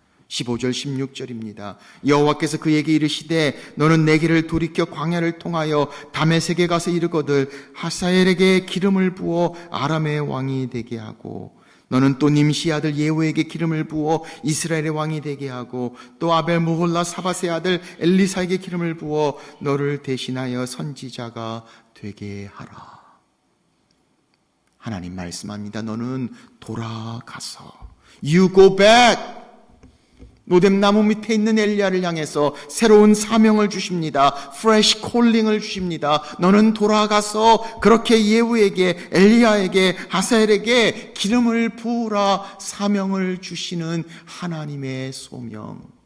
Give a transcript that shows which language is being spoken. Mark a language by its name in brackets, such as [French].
[Korean] 15절 16절입니다. 여호와께서 그에게 이르시되 너는 내 길을 돌이켜 광야를 통하여 다메섹에 가서 이르거들 하사엘에게 기름을 부어 아람의 왕이 되게 하고 너는 또 님시 아들 예후에게 기름을 부어 이스라엘의 왕이 되게 하고 또 아벨 모홀라 사밧의 아들 엘리사에게 기름을 부어 너를 대신하여 선지자가 되게 하라. 하나님 말씀합니다. 너는 돌아가서 [English] You go back. [Korean] 로뎀나무 밑에 있는 엘리야를 향해서 새로운 사명을 주십니다. Fresh calling을 주십니다. 너는 돌아가서 그렇게 예후에게, 엘리야에게, 하사엘에게 기름을 부으라 사명을 주시는 하나님의 소명.